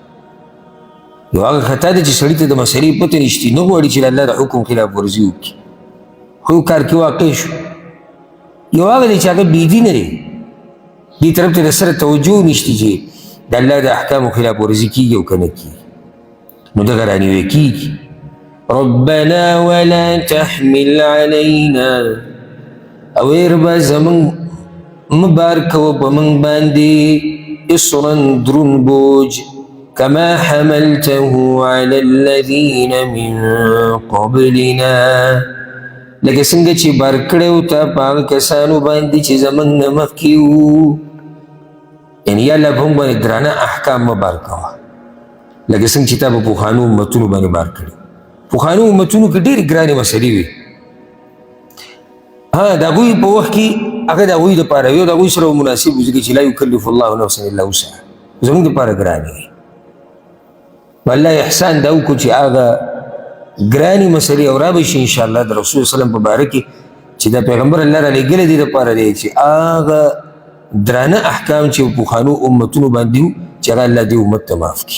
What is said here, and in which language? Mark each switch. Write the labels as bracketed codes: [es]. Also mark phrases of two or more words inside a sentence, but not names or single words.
[ps] یو هغه خطا دی چې سړي ته د مسلې پته نشتي، نه غواړي چې د الله د حکم خلاف ورزي وکړي، خو یو کار کې واقع شو. یو هغه دی چې هغه بېدینه دی، دې طرف ته د سره توجه نشته چې د الله د احکامو خلاف ورزي کېږي او که نه کېږي، نو دغه رانیوی کېږي. [ar] ربنا ولا تحمل علينا، [ps] او ای ربه زمونږ مه بار کوه په موږ باندې اصرا درون بوج، [ar] كما حملته على الذين من قبلنا، [ps] لکه څنګه چې بار کړی و تا په هغه کسانو باندې چې زموږ نه مخکې وو. یعنې یا الله په موږ باندې درانه احکام مه بار کوه، لکه څنګه چې تا په پخوانو امتونو باندې بار کړي. پخوانو امتونو کې ډېرې ګرانې مسلې وي، د هغوی په وخت کې هغه د هغوی دپاره وي او د هغوی سره مناسب وي، ځکه چې [ar] لا یکلف الله نفسا الا وسعها، [ps] زموږ دپاره ګرانې وي. والله احسان دا وکړو چې هغه ګرانې مسلې او را به شي انشاءالله د رسول وسلم په باره کې چې دا پیغمبر الله را لېږلی دی دپاره دی چې هغه درانه احکام چې پخوانو امتونو باندې وو چې هغه الله دې امت ته معاف کړي.